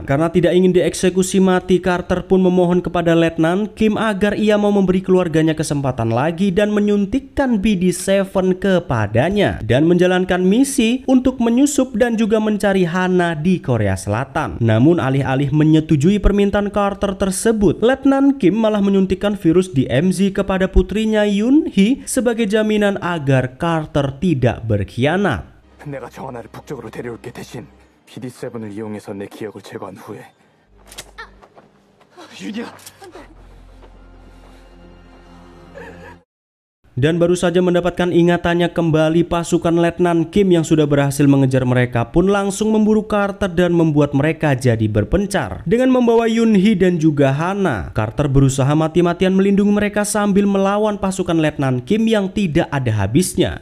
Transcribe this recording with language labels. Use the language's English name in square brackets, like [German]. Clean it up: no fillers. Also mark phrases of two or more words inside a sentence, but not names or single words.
[Indonesian] Karena tidak ingin dieksekusi mati, Carter pun memohon kepada Letnan Kim agar ia mau memberi keluarganya kesempatan lagi dan menyuntikkan BD7 kepadanya dan menjalankan misi untuk menyusup dan juga mencari Hana di Korea Selatan. Namun alih-alih menyetujui permintaan Carter tersebut, Letnan Kim malah menyuntikkan virus DMZ kepada putrinya Yoon Hee sebagai jaminan agar Carter tidak berkhianat. [Korean] 내가 정하나를 북쪽으로 데려올게. 대신 BD7을 이용해서 내 기억을 제거한 후에. 윤희야. [Indonesian] Dan baru saja mendapatkan ingatannya kembali, pasukan Letnan Kim yang sudah berhasil mengejar mereka pun langsung memburu Carter dan membuat mereka jadi berpencar. Dengan membawa Yoon Hee dan juga Hana, Carter berusaha mati-matian melindungi mereka sambil melawan pasukan Letnan Kim yang tidak ada habisnya.